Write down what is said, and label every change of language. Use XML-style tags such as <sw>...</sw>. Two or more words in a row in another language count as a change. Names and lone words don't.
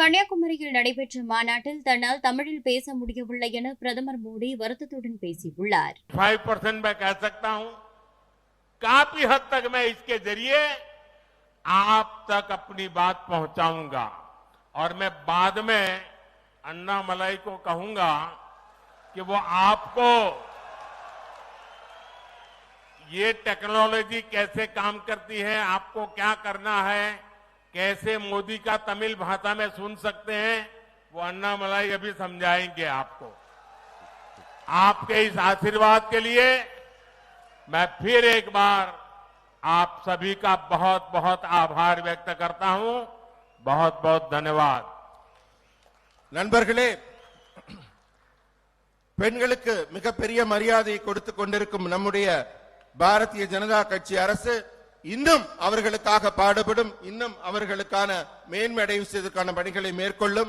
<ta>கன்னியாகுமரியில் நடைபெற்ற மாநாட்டில் தன்னால் தமிழில் பேச முடியவில்லை என பிரதமர் மோடி வருத்தத்துடன் பேசியுள்ளார்.</ta> <hi>5% मैं कह सकता हूं, काफी हद तक मैं इसके जरिए आप तक अपनी बात पहुंचाऊंगा और मैं बाद में अन्नामलाई को कहूंगा कि वो आपको ये टेक्नोलॉजी कैसे काम करती है, आपको क्या करना है, कैसे मोदी का तमिल भाषा में सुन सकते हैं, वो अन्नामलाई अभी समझाएंगे आपको। आपके इस आशीर्वाद के लिए मैं फिर एक बार आप सभी का बहुत बहुत आभार व्यक्त करता हूं। बहुत बहुत धन्यवाद।</hi> <ta>நண்பர்களே, பெண்களுக்கு மிகப்பெரிய மரியாதையை கொடுத்துக் கொண்டிருக்கும் நம்முடைய பாரதிய ஜனதா கட்சி அரசு இன்னும் அவர்களுக்காக பாடுபடும், இன்னும் அவர்களுக்கான மேன்மை அடைவதற்கான பணிகளை மேற்கொள்ளும்.</ta>